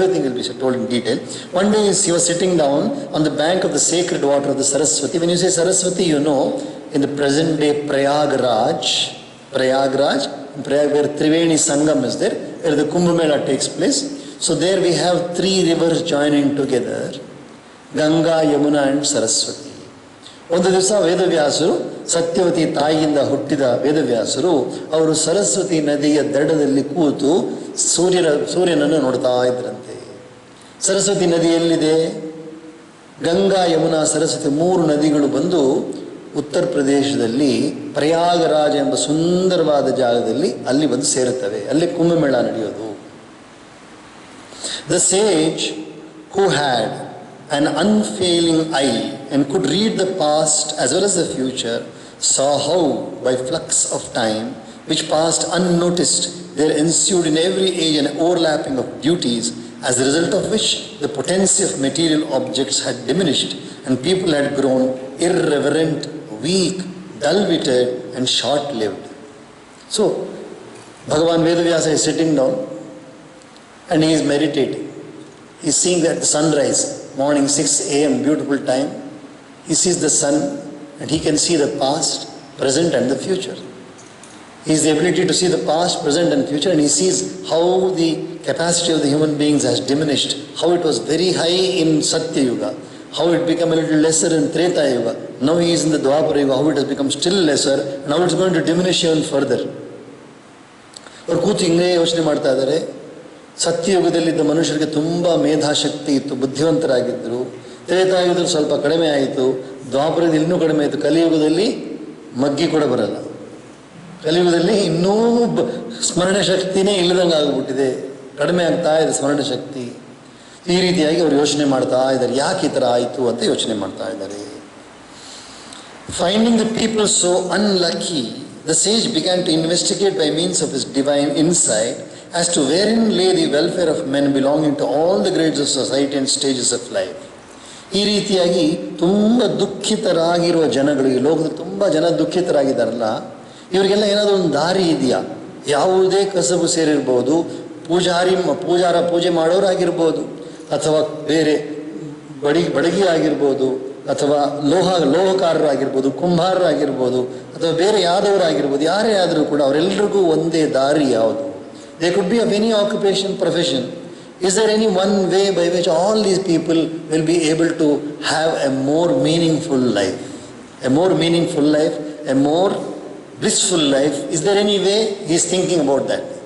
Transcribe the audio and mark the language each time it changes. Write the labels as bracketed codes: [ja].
[en] Everything will be told in detail. One day he was sitting down on the bank of the sacred water of the Saraswati. When you say Saraswati, you know, in the present day Prayagraj, where Triveni Sangam is there, where the Kumbh Mela takes place. So there we have 3 rivers joining together, Ganga, Yamuna and Saraswati. [kn] ಒಂದು ದಿವಸ ವೇದವ್ಯಾಸರು, ಸತ್ಯವತಿ ತಾಯಿಯಿಂದ ಹುಟ್ಟಿದ ವೇದವ್ಯಾಸರು, ಅವರು ಸರಸ್ವತಿ ನದಿಯ ದಡದಲ್ಲಿ ಕೂತು ಸೂರ್ಯನನ್ನು ನೋಡ್ತಾ ಇದ್ರಂತೆ. ಸರಸ್ವತಿ ನದಿ ಎಲ್ಲಿದೆ? ಗಂಗಾ, ಯಮುನಾ, ಸರಸ್ವತಿ 3 ನದಿಗಳು ಬಂದು ಉತ್ತರ ಪ್ರದೇಶದಲ್ಲಿ ಪ್ರಯಾಗರಾಜ ಎಂಬ ಸುಂದರವಾದ ಜಾಗದಲ್ಲಿ ಅಲ್ಲಿ ಬಂದು ಸೇರುತ್ತವೆ. ಅಲ್ಲಿ ಕುಂಭಮೇಳ ನಡೆಯೋದು. [en] The sage who had an unfailing eye and could read the past as well as the future saw how, by flux of time which passed unnoticed, there ensued in every age an overlapping of duties, as a result of which the potency of material objects had diminished and people had grown irreverent, weak, dull-witted and short-lived. So Bhagavan Vedavyasa is sitting down and he is meditating. He's seeing that the sunrise, morning 6 a.m., beautiful time. He sees the sun and he can see the past, present and the future. He has the ability to see the past, present and future, and he sees how the capacity of the human beings has diminished, how it was very high in Satya Yuga, how it became a little lesser in Treta Yuga. Now he is in the Dwapara Yuga, how it has become still lesser, and how it's going to diminish even further. [kn] ಅವರು ಕೂತು ಹಿಂಗೇ ಯೋಚನೆ ಮಾಡ್ತಾ ಇದ್ದಾರೆ. ಸತ್ಯಯುಗದಲ್ಲಿದ್ದ ಮನುಷ್ಯರಿಗೆ ತುಂಬ ಮೇಧಾಶಕ್ತಿ ಇತ್ತು, ಬುದ್ಧಿವಂತರಾಗಿದ್ದರು. ತ್ರೇತಾಯುಗದಲ್ಲಿ ಸ್ವಲ್ಪ ಕಡಿಮೆ ಆಯಿತು, ದ್ವಾಪರದಲ್ಲಿ ಇನ್ನೂ ಕಡಿಮೆ ಆಯಿತು. ಕಲಿಯುಗದಲ್ಲಿ ಮಗ್ಗಿ ಕೂಡ ಬರಲ್ಲ. ಕಲಿಯುಗದಲ್ಲಿ ಇನ್ನೂ ಸ್ಮರಣೆ ಶಕ್ತಿನೇ ಇಲ್ಲದಂಗೆ ಆಗಿಬಿಟ್ಟಿದೆ, ಕಡಿಮೆ ಆಗ್ತಾ ಇದೆ ಸ್ಮರಣೆ ಶಕ್ತಿ. ಈ ರೀತಿಯಾಗಿ ಅವರು ಯೋಚನೆ ಮಾಡ್ತಾ ಇದ್ದಾರೆ, ಯಾಕೆ ಈ ಥರ ಆಯಿತು ಅಂತ ಯೋಚನೆ ಮಾಡ್ತಾ ಇದ್ದಾರೆ. [en] Finding the people so unlucky, the sage began to investigate by means of his divine insight as to wherein lay the welfare of men belonging to all the grades of society and stages of life. [kn] ಈ ರೀತಿಯಾಗಿ ತುಂಬ ದುಃಖಿತರಾಗಿರುವ ಜನಗಳು, ಈ ಲೋಕದಲ್ಲಿ ತುಂಬ ಜನ ದುಃಖಿತರಾಗಿದ್ದಾರಲ್ಲ, ಇವರಿಗೆಲ್ಲ ಏನಾದರೂ ಒಂದು ದಾರಿ ಇದೆಯಾ? ಯಾವುದೇ ಕಸಬು ಸೇರಿರ್ಬೋದು, ಪೂಜಾರ ಪೂಜೆ ಮಾಡೋರಾಗಿರ್ಬೋದು, ಅಥವಾ ಬೇರೆ ಬಡಗಿ ಆಗಿರ್ಬೋದು, ಅಥವಾ ಲೋಹಕಾರರಾಗಿರ್ಬೋದು, ಕುಂಬಾರರಾಗಿರ್ಬೋದು, ಅಥವಾ ಬೇರೆ ಯಾದವರಾಗಿರ್ಬೋದು, ಯಾರೇ ಆದರೂ ಕೂಡ ಅವರೆಲ್ಲರಿಗೂ ಒಂದೇ ದಾರಿ ಯಾವುದು? [en] They could be of any occupation, profession. Is there any one way by which all these people will be able to have a more meaningful life? A more meaningful life, a more blissful life. Is there any way? He is thinking about that.